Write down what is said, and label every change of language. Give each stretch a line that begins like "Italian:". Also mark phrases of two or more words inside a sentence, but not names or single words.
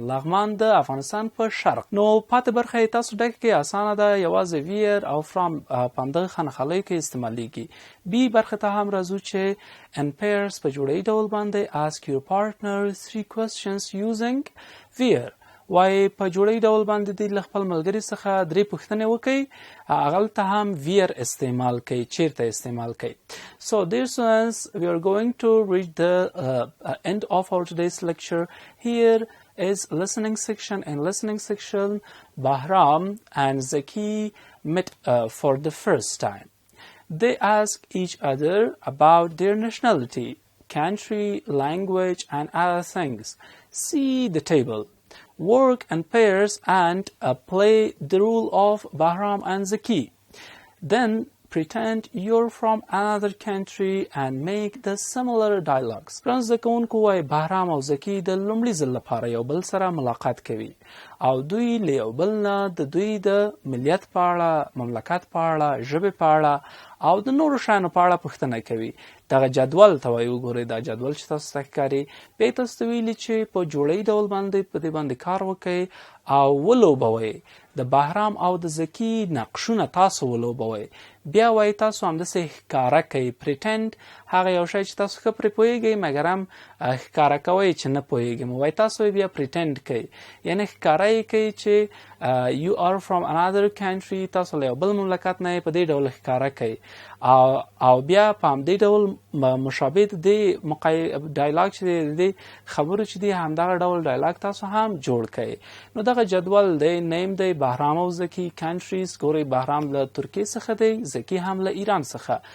Pashto: لغمان د افغانستان په شرق. نو پاتې برخه یې تاسو ډکه کې اسانه ده، یوازې where او from په همدغه خانه خالیو کې استعمالیږي. B برخه ته هم راځو چې
English: in pairs
Pashto: په جوړی ډول باندې
English: ask your partner 3 questions using where.
Pashto: وایي په جوړی ډول باندې دی له خپل ملګري څخه 3 پوښتنې وکړئ، هغلته هم where استعمال کړئ، چیرته استعمال کړئ.
English: So dear students, we are going to reach the end of our today's lecture. Here is listening section. In listening section, Bahram and Zaki met for the first time. They ask each other about their nationality, country, language, and other things. See the table. Work in pairs and play the role of Bahram and Zaki. Then pretend you're from another country and make the similar dialogues.
Pashto: ګران زده کوونکو وایي بهرام او زکی د لومړي ځل لپاره یو بل سره ملاقات کوي او دوی له یو بل نه د دوی د ملیت په اړه، مملکت په اړه، ژبې په اړه او د نورو شیانو په اړه پوښتنه کوي. دغه جدول ته وایي وګورئ دا جدول چې تاسو ته ښکاري. بیا یې تاسو ته ویلي چې په جوړی ډول باندې په دې باندې کار وکړئ او ولوبوئ. د بهرام او د زکي نقشونه تاسو ولوبوئ. بیا وایي تاسو همداسې ښکاره کوئ. پریټنډ هغه یو شی چې تاسو ښه پرې پوهیږئ مګر هم ښکاره کوئ چې نه پوهیږم. وایي تاسو یې بیا پریټنډ کوئ یعنې ښکاره یې کوئ چې
English: you are from another country.
Pashto: تاسو له یو بل مملکت نه په دې ډول ښکاره کوئ. او بیا په همدې ډول مشابه د دې ډایلاګ چې دی د دې خبرو چې دی همدغه ډول ډایلاګ تاسو هم جوړ کړئ. نو دغه جدول دی. نیم دی بهرام او زکي. کنټریز ګورئ بهرام له ترکیې څخه دی، زکي هم له ایران څخه.